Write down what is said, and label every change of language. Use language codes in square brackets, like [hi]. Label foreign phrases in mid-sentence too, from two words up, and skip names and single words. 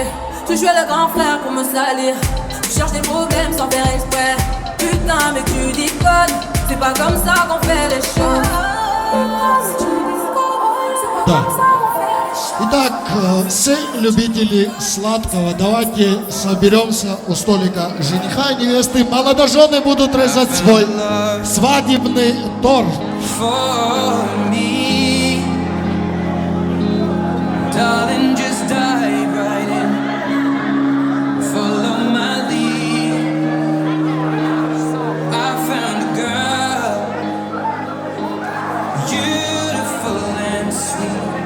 [fr] Tu jouais le grand frère pour me salir. Tu cherches des problèmes sans faire exprès. Putain mais tu déconnes. C'est pas comme ça qu'on fait les choses. [ru] Да. Итак, все любители сладкого, давайте соберемся у столика жениха и невесты. Молодожены будут резать свой свадебный торт. [en] Darling, just dive right in. Follow my lead. I found a girl, beautiful and sweet.